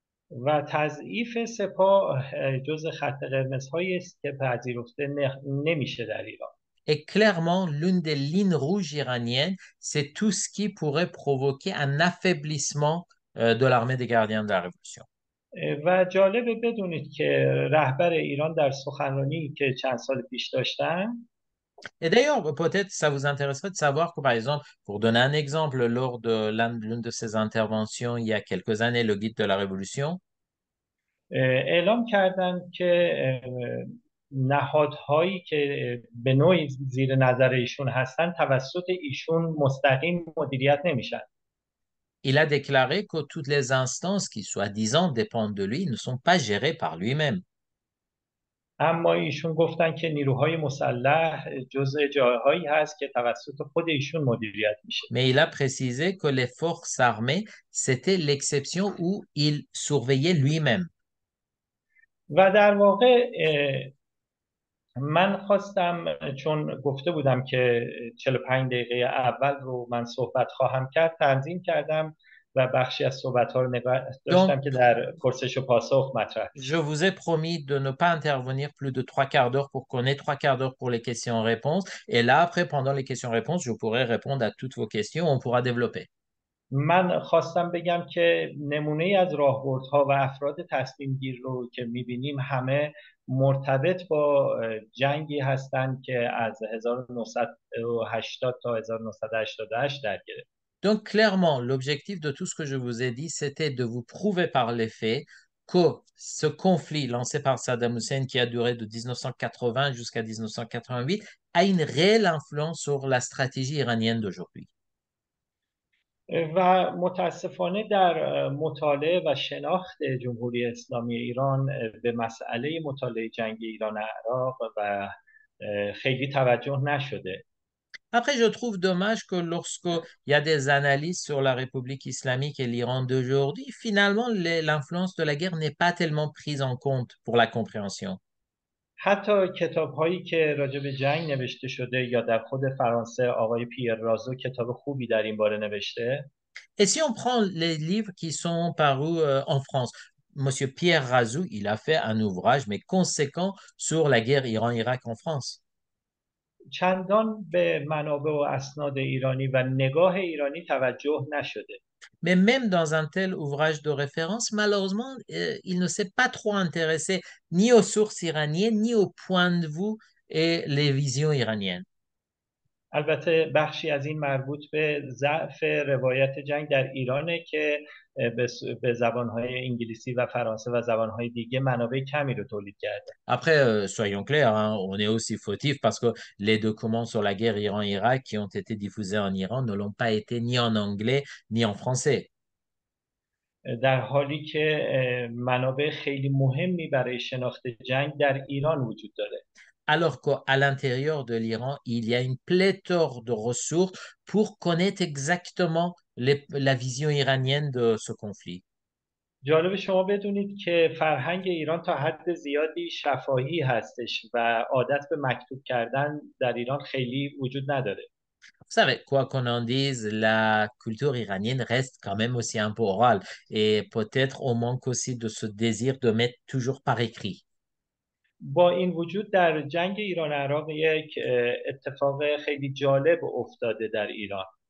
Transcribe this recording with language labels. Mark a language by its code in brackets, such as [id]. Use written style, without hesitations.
[fa] و تضعیف سپاه جزء خط قرمزهایی است که پذیرفته نمیشه در ایران. [fr] Et clairement, l'une des lignes rouges iraniennes, c'est tout ce qui pourrait provoquer un affaiblissement de l'armée des gardiens de la révolution. [fa] و جالبه بدونید که رهبر ایران در سخنرانی که چند سال پیش داشتن، [fr] Et d'ailleurs, peut-être ça vous intéresserait de savoir que, par exemple, pour donner un exemple, lors de l'une de ces interventions il y a quelques années, le guide de la Révolution, [fa] اعلام کردن که نهادهایی که به نوعی زیر نظر ایشون هستن توسط ایشون مستقیم مدیریت نمیشن. [fr] il a déclaré que toutes les instances qui, soi-disant, dépendent de lui ne sont pas gérées par lui-même. [fa] اما ایشون گفتن که نیروهای مسلح جزء جاهایی هست که توسط خود ایشون مدیریت میشه. [fr] Mais il a précisé que les forces armées, c'était l'exception où il surveillait lui-même. [fa] و در واقع من خواستم، چون گفته بودم که 45 دقیقه اول رو من صحبت خواهم کرد، تنظیم کردم و بخشی از صحبت‌ها رو نگاه داشتم [fr] Donc, [fa] که در پرسش و پاسخ مطرح [fr] je [fa] بشه. [fr] vous ai promis de ne pas intervenir plus de 3 quarts d'heure pour qu'on ait 3 quarts d'heure pour les questions-réponses. Et là, après, pendant les questions-réponses, je pourrai répondre à toutes vos questions. On pourra développer. [fa] من خواستم بگم که نمونه از راهبردها و افراد تصمیم گیر رو که می‌بینیم همه مرتبط با جنگی هستند که از 1980 تا 1988 در گرفت. [fr] Donc, clairement, l'objectif de tout ce que je vous ai dit, c'était de vous prouver par les faits que ce conflit lancé par Saddam Hussein, qui a duré de 1980 jusqu'à 1988, a une réelle influence sur la stratégie iranienne d'aujourd'hui. [fa] و متاسفانه در مطالعه و شناخت جمهوری اسلامی ایران به مسئله مطالعه جنگ ایران و عراق و خیلی توجه نشده. [fr] Après, je trouve dommage que lorsqu'il y a des analyses sur la République islamique et l'Iran d'aujourd'hui, finalement, l'influence de la guerre n'est pas tellement prise en compte pour la compréhension. [fa] حتی کتاب هایی که راجع به jang نوشته شده یا در خود فرانسه آقای پیر رازو کتاب خوبی در این باره نوشته. [fr] Et si on prend les livres qui sont parus en France, Monsieur Pierre Razou, il a fait un ouvrage, mais conséquent, sur la guerre Iran-Irak en France. [fa] چندان به منابع و اسناد ایرانی و نگاه ایرانی توجه نشده. [fr] Mais même dans un tel ouvrage de référence, malheureusement, il ne s'est pas trop intéressé ni aux sources iraniennes, ni au point de vue et les visions iraniennes. [fa] البته بخشی از این مربوط به ضعف روایت جنگ در ایرانه که به زبانهای انگلیسی و فرانسه و زبانهای دیگه منابع کمی رو تولید کرده. [fr] Après, soyons clairs, hein, on est aussi fautif parce que les documents sur la guerre Iran-Irak qui ont été diffusés en Iran ne l'ont pas été ni en anglais ni en français. [fa] در حالی که منابع خیلی مهمی برای شناخت جنگ در ایران وجود داره. [fr] Alors qu'à l'intérieur de l'Iran, il y a une pléthore de ressources pour connaître exactement la vision iranienne de ce conflit. [fa] جالب شما بدونید که فرهنگ ایران تا حد زیادی شفاهی هستش و عادت به مکتوب کردن در ایران خیلی وجود نداره. [fr] Vous savez, quoi qu'on en dise, la culture iranienne reste quand même aussi un peu orale et peut-être on manque aussi de ce désir de mettre toujours par écrit. [fa] با این وجود در جنگ ایران عراق یک اتفاق خیلی جالب افتاده در ایران.